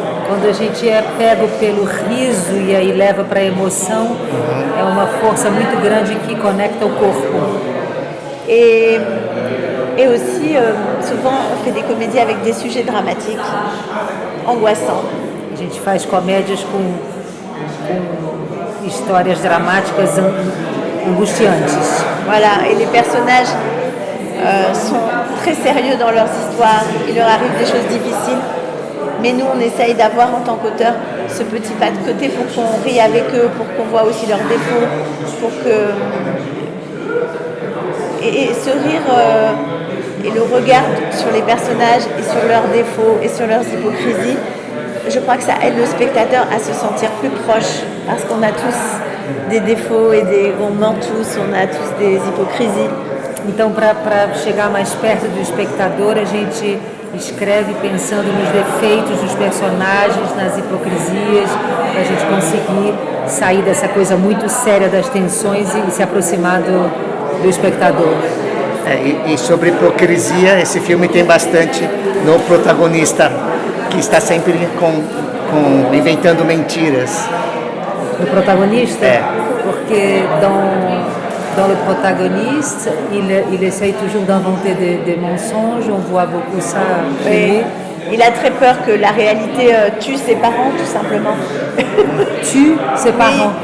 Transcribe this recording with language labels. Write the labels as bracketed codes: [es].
[pt] Quando a gente é pego pelo riso e aí leva para a emoção, é uma força muito grande que conecta o corpo. [fr] Et aussi, souvent on fait des comédies avec des sujets dramatiques, angoissants. [pt] A gente faz comédias com histórias dramáticas angustiantes. [fr] Voilà, et les personnages sont très sérieux dans leurs histoires, il leur arrive des choses difficiles, mais nous on essaye d'avoir en tant qu'auteur ce petit pas de côté pour qu'on rie avec eux, pour qu'on voit aussi leurs défauts, pour que... Et ce rire et le regard sur les personnages et sur leurs défauts et sur leurs hypocrisies, je crois que ça aide le spectateur à se sentir plus proche, parce qu'on a tous des défauts on ment tous, on a tous des hypocrisies. [pt] Então, para chegar mais perto do espectador, a gente escreve pensando nos defeitos dos personagens, nas hipocrisias, para a gente conseguir sair dessa coisa muito séria das tensões e se aproximar do espectador. E sobre hipocrisia, esse filme tem bastante no protagonista, que está sempre inventando mentiras. [fr] Le protagoniste, [pt] É. porque [fr] dans le protagoniste, il essaye toujours d'inventer des mensonges, on voit beaucoup ça filmé. Il a très peur que la réalité tue ses parents, tout simplement. Tue ses parents.